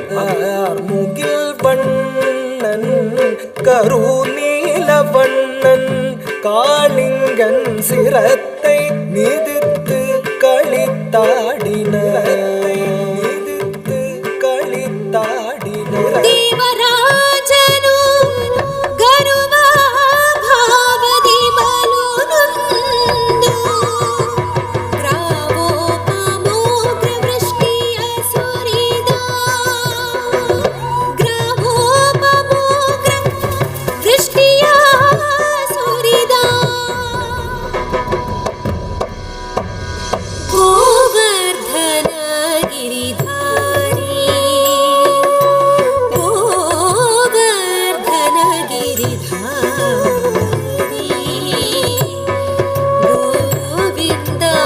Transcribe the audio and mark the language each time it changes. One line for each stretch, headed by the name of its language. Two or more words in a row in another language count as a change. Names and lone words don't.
Tamil: முகில் வண்ணன் கருநீல வண்ணன் காளிங்கன் சிரத்தை மிதித்து களித்தாடினர் மிதித்து களித்தாடினர்
Kannada: ದೇವರಾಜನು ಗರುವ ಭಾವದಿ ಬಲುನೊಂದು ಗ್ರಾವೋಪಮೋಗ್ರ ವೃಷ್ಟಿಯ ಸುರಿದ ಗ್ರಾವೋಪಮೋಗ್ರ ವೃಷ್ಟಿಯ ಸುರಿದ ಗೋವರ್ಧನ ಗಿರಿಧಾರಿ ಗೋವರ್ಧನ ಗಿರಿಧಾರಿ ಗೋವಿಂದ